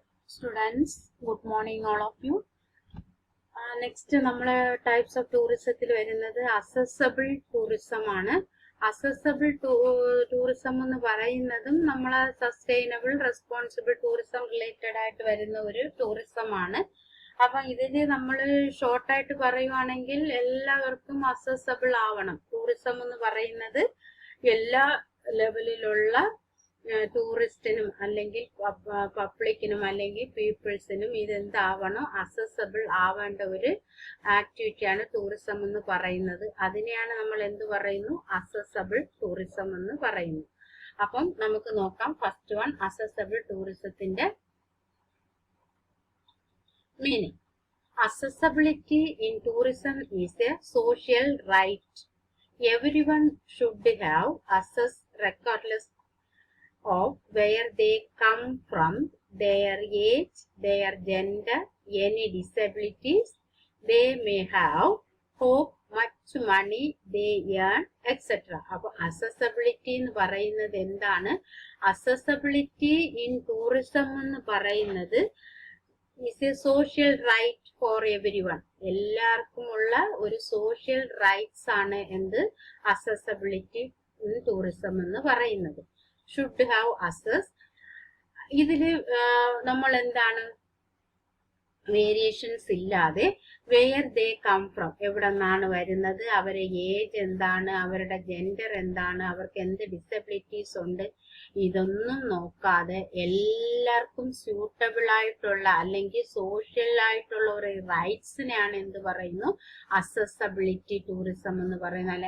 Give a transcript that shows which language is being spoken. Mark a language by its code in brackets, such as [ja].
[en] Students, good morning all of you. [ml] Next നമ്മളെ types of ടൂറിസത്തിൽ വരുന്നത് accessible tourism ആണ്. Accessible tourism എന്ന് പറയുന്നതും നമ്മളെ സസ്റ്റൈനബിൾ റെസ്പോൺസിബിൾ ടൂറിസം റിലേറ്റഡ് ആയിട്ട് വരുന്ന ഒരു ടൂറിസം ആണ്. അപ്പൊ ഇതില് നമ്മൾ ഷോർട്ടായിട്ട് പറയുവാണെങ്കിൽ എല്ലാവർക്കും അസസബിൾ ആവണം. ടൂറിസം എന്ന് പറയുന്നത് എല്ലാ ലെവലിലുള്ള ടൂറിസ്റ്റിനും അല്ലെങ്കിൽ പബ്ലിക്കിനും അല്ലെങ്കിൽ പീപ്പിൾസിനും ഇതെന്താവണം, അസസബിൾ ആവേണ്ട ഒരു ആക്ടിവിറ്റിയാണ് ടൂറിസം എന്ന് പറയുന്നത്. അതിനെയാണ് നമ്മൾ എന്ത് പറയുന്നു, അസസബിൾ ടൂറിസം എന്ന് പറയുന്നു. അപ്പം നമുക്ക് നോക്കാം. ഫസ്റ്റ് വൺ, അസസബിൾ ടൂറിസത്തിന്റെ meaning. [en] Accessibility in tourism is a social right. Everyone should have access regardless of where they come from, their age, their gender, any disabilities they may have, how much money they earn, etc. [ml] അപ്പോൾ accessibility എന്ന് പറയുന്നത് എന്താണ്? [en] accessibility in tourism [ml] എന്ന് പറയുന്നത് [en] is a social right for everyone. [ml] എല്ലാവർക്കുമുള്ള ഒരു social rights ആണ് എന്ത്, [en] accessibility in tourism [ml] എന്ന് പറയുന്നത്. Should have assess. ഇതില് നമ്മൾ എന്താണ്, വേരിയേഷൻസ് ഇല്ലാതെ വെയർ ദേ കം ഫ്രം, എവിടെ നിന്നാണ് വരുന്നത്, അവരുടെ ഏജ് എന്താണ്, അവരുടെ ജെൻഡർ എന്താണ്, അവർക്ക് എന്ത് ഡിസബിലിറ്റീസ് ഉണ്ട്, ഇതൊന്നും നോക്കാതെ എല്ലാവർക്കും സ്യൂട്ടബിൾ ആയിട്ടുള്ള അല്ലെങ്കിൽ സോഷ്യൽ ആയിട്ടുള്ള ഒരു റൈറ്റ്സിനെയാണ് എന്ത് പറയുന്നു, അസസബിലിറ്റി ടൂറിസം എന്ന് പറയുന്നത്.